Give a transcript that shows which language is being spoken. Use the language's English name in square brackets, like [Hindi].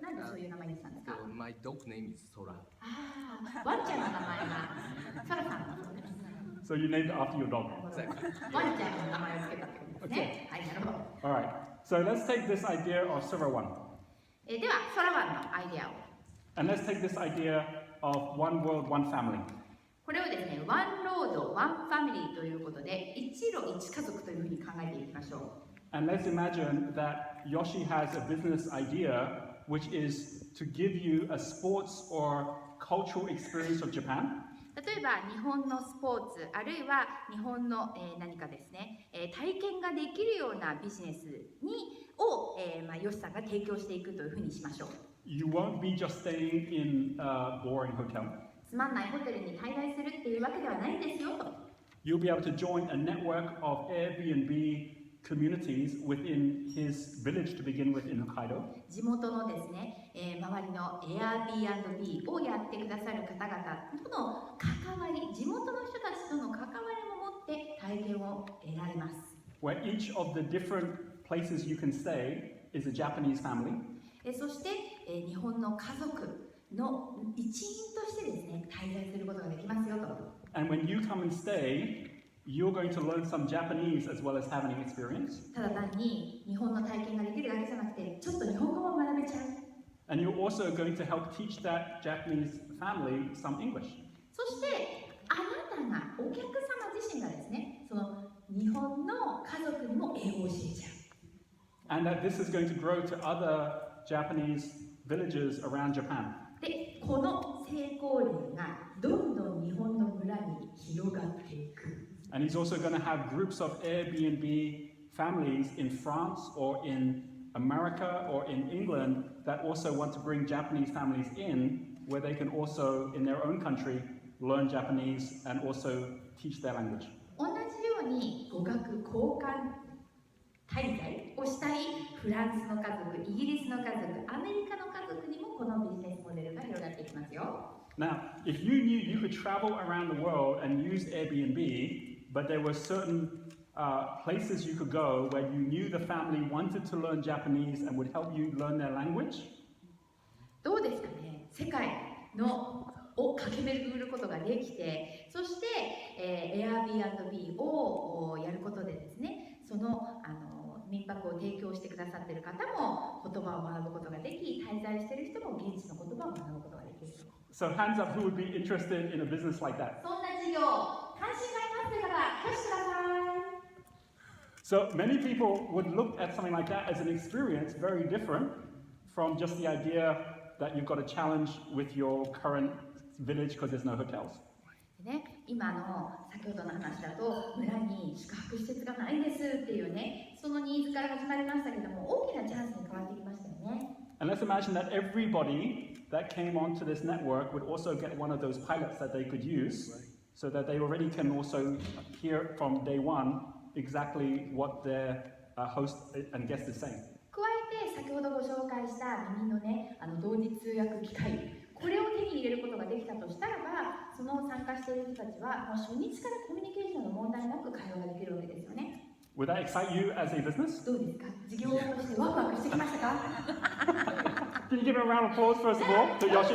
[Japanese] なんでそういう名前にしたんですか？ [English] So my dog name is Sora. [Japanese] ああ、ワンちゃんの名前が空さんだそうです。 [English] So you named it after your dog. [Japanese] ワンちゃんの名前を付けたってことですね。はい、なるほど。 [English] All right. So let's take this idea of Surah 1. [Japanese] では、空ワンのアイデアを。 [English] And let's take this idea of one world, one family. [Japanese] これをですね、ワンロード、ワンファミリーということで、一路一家族というふうに考えていきましょう。 [English] And let's imagine that Yoshi has a business idea which is to give you a sports or cultural experience of Japan. [Japanese] 例えば日本のスポーツあるいは日本の、何かですね、体験ができるようなビジネスを、ヨシさんが提供していくというふうにしましょう。 [English] You won't be just staying in a boring hotel. [Japanese] つまんないホテルに滞在するっていうわけではないんですよと。 [English] You'll be able to join a network of Airbnb communities within his village to begin with in Hokkaido. [Japanese] 地元のですね、周りの Airbnb をやってくださる方々との関わり、地元の人たちとの関わりも持って体験を得られます。 [English] Where each of the different places you can stay is a Japanese family. [Japanese] そして、日本の家族の一員としてですね、滞在することができますよと。 [English] And when you come and stay, you're going to learn some Japanese as well as having an experience. [Japanese] ただ単に日本の体験ができるだけじゃなくて、ちょっと日本語も学べちゃう。 [English] And you're also going to help teach that Japanese family some English. [Japanese] そしてあなたがお客様自身がですね、その日本の家族にも英語を教えちゃう。 [English] And that this is going to grow to other Japanese villages around Japan. [Japanese] で、この成功例がどんどん日本の村に広がっていく。 [English] And he's also going to have groups of Airbnb families in France or in America or in England that also want to bring Japanese families in, where they can also, in their own country, learn Japanese and also teach their language. [Japanese] 同じように語学交換滞在をしたいフランスの家族、イギリスの家族、アメリカの家族にもこのビジネスモデルが広がっていきますよ。 [English] Now, if you knew you could travel around the world and use Airbnb, but there were certain places you could go where you knew the family wanted to learn Japanese and would help you learn their language, [Japanese] どうですかね、世界のを駆け巡ることができて、そして、Airbnb をやることでですね、その民泊を提供してくださっている方も言葉を学ぶことができ、滞在している人も現地の言葉を学ぶことができる。 [English] so hands up who would be interested in a business like that. [Japanese] そんな事業、関心がありますという方、挙手ください。 [English] So many people would look at something like that as an experience very different from just the idea that you've got a challenge with your current village because there's no hotels. [Japanese] ね、今の先ほどの話だと村に宿泊施設がないんですっていうね、そのニーズから始まりましたけども、大きなチャンスに変わってきましたよね。 [English] And let's imagine that everybody that came onto this network would also get one of those pilots that they could use so that they already can also hear from day one exactly what their host and guest is saying. [Japanese] 加えて先ほどご紹介した耳のね、同時通訳機械、これを手に入れることができたとしたらば、その参加している人たちはもう初日からコミュニケーションの問題なく会話ができるわけですよね。 [English] Would that excite you as a business? [Japanese] どうですか、事業としてワクワクしてきましたか？ [English] Can you give a round of applause first of all to Yoshi?